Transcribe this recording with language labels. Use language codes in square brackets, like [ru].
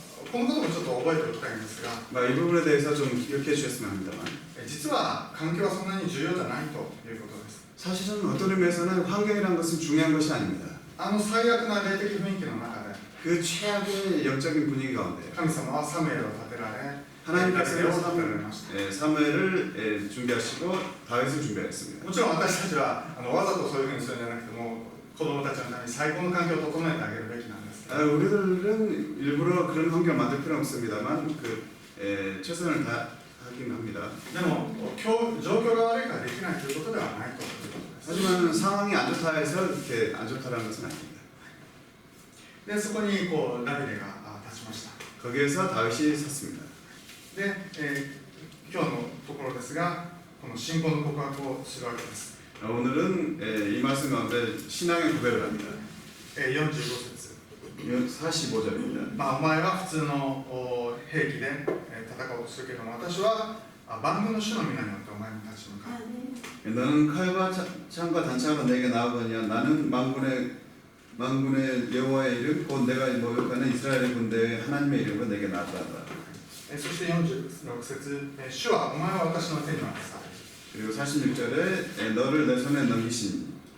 [ja] このこともちょっと覚えておきたいんですが、 [ko] 이 부분에 대해서 좀 기억해 주셨으면 합니다만 [ja] 実は環境はそんなに重要じゃないということです。 [ko] 사실은 어떤 의미에서는 환경이라는 것은 중요한 것이 아닙니다. [ja] 最悪な霊的雰囲気の中で [ko] 그 최악의 영적인 분위기 가운데 [ja] 神様はサムエルを立てられ、 [ko] 하나님께서는 [ja] 立てられました。 [ko] 사무엘을 준비하시고 다윗을 준비했습니다. [ja] もちろん私たちはわざとそういうふうにするんじゃなくても子供たちのために最高の環境を整えてあげるべきなんです。 [ko] 우리들은 일부러 그런 환경을 만들 필요는 없습니다만 최선을 다하긴 합니다. [ja] でも状況が悪いからできないということではないということです。 [ko] 하지만 상황이 안 좋다 해서 이렇게 안 좋다라는 것은 아닙니다. [ja] でそこにダビデが立ちました。 [ko] 거기에서 다윗이 섰습니다. [ja] で、今日のところですが、この信仰の告白をするわけです。 [ko] 오늘은 이 말씀 가운데 신앙의 고백을 합니다. [ja] 45節。 [ko] 45절입니다. [ja] お前は普通の兵器で戦おうとするけれども、私は万軍の主の皆によってお前に立ち向かう。 [ko] 너는 칼과 창과 단창으로 내게 나아가냐 나는 만군의 여호와의 이름 곧 내가 모욕하는 이스라엘의 군대의 하나님의 이름으로 내게 나아가라. [ja] そして46節、主はお前は私の手に渡される。 [ko] 그리고 46절에 너를 내 손에 넘기시니.